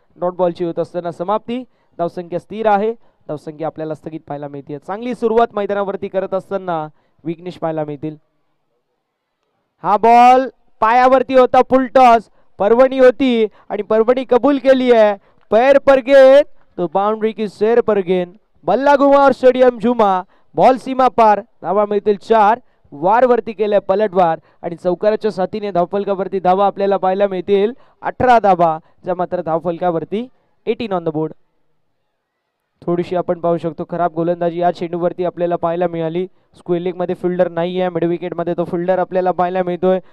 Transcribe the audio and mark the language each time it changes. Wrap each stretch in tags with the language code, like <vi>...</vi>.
<mr>Dot बॉलची होत असताना समाप्ती. धावसंख्या स्थिर आहे, धावसंख्या आपल्याला स्थगित पाहायला मिळते. चांगली सुरुवात मैदानावरती करत असताना विघ्नेश पाहायला मिळतील. हा बॉल पायावरती होता, फुल टॉस. परवणी होती आणि परवणी कबूल केली आहे.</mr> <hi>पैर पर गेंद तो बाउंड्री की सैर पर गेंद. बल्ला घुमा और स्टेडियम झुमा.</hi> <mr>बॉल सीमा पार. धावा मिळतील 4. वार वरती केले पलटवार आणि चौकाराच्या साथीने धावफलकावरती धावा आपल्याला पाहायला मिळतील 18 धावा, ज्या मात्र धावफलकावरती 18</mr> <en>On the board.</en> <mr>थोडीशी आपण पाहू शकतो खराब गोलंदाजी या चेंडूवरती आपल्याला पाहायला मिळाली. स्क्वेअर लेग मध्ये फिल्डर नाही आहे, मिड विकेट मध्ये तो फिल्डर आपल्याला पाहायला मिळतोय.</mr>